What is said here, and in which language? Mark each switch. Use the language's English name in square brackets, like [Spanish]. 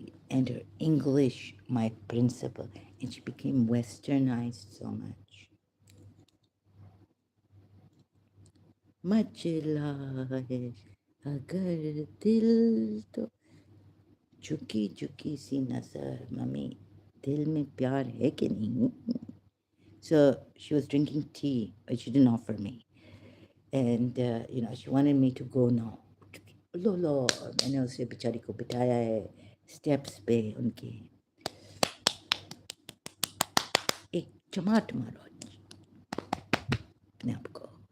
[English] and her English, my principal, and she became westernized so much. [Hindi] मचला है अगर दिल तो झुकी झुकी सी नजर मम्मी दिल में प्यार है कि नहीं. [English] So she was drinking tea, but she didn't offer me. And, she wanted me to go now. [Hindi] लो लो मैंने उसे बेचारी को बिठाया है स्टेप्स पे उनके एक चमाट मारो अपने आप को.